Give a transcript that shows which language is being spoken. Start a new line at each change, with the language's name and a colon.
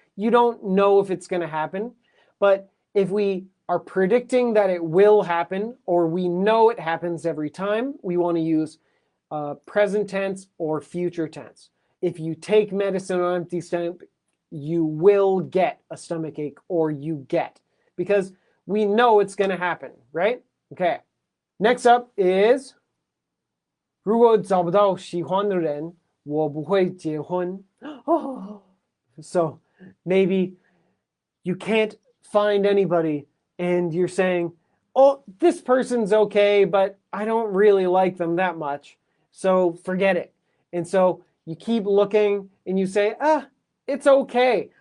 English: You don't know if it's going to happen, but if we are predicting that it will happen, or we know it happens every time, we want to use present tense or future tense. If you take medicine on an empty stomach, you will get a stomachache, or you get, because we know it's going to happen, right? Okay. Next up is
Chinese: 如果找不到喜欢的人，我不会结婚.
English: So maybe you can't find anybody and you're saying, oh, this person's okay, but I don't really like them that much. So forget it. And so you keep looking and you say, it's okay.